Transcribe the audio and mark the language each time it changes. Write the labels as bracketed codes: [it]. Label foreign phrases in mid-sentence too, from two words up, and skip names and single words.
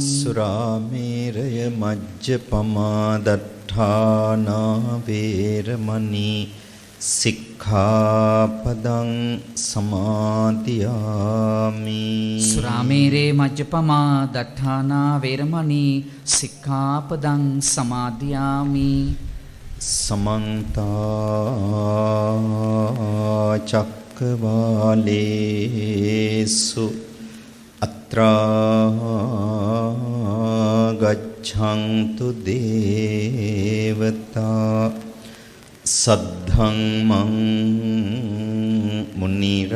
[pi] සුරාමේරය මජ්ජපමා දට්ඨානා වේරමණී සික්ඛාපදං සමාදියාමි. සුරාමේරේ මජ්ජපමා දට්ඨානා වේරමණී සික්ඛාපදං සමාදියාමි. සමන්ත චක්කවාලේසු අත්‍රා ගච්ඡන්තු දේවතා සද්ධම්මං මුනි